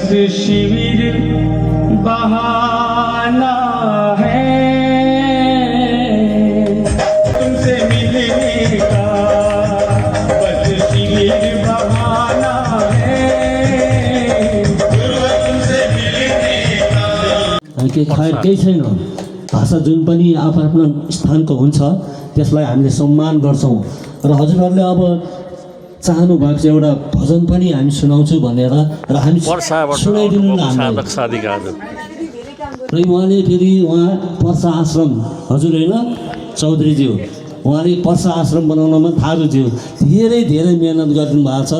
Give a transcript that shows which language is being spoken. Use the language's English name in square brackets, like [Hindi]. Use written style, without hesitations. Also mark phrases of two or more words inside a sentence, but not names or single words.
[Hindi] शिविर बहाना है तुमसे मिलने का, बस शिविर बहाना है तुमसे मिलने का। [Nepali] केही छैन। भाषा जुन पनि आफ्नो स्थानको हुन्छ त्यसलाई हामीले सम्मान गर्छौँ र हजुरहरूले अब चाहनु भएको चाहिँ एउटा भजन पनि हामी सुनाउँछु भनेर र हामी सुनाइदिनु न हामीलाई। र उहाँले फेरि पर्सा आश्रम हजुर होइन चौधरीज्यू, उहाँले पर्सा आश्रम बनाउनमा थारूज्यू धेरै धेरै मेहनत गरिदिनु भएको छ।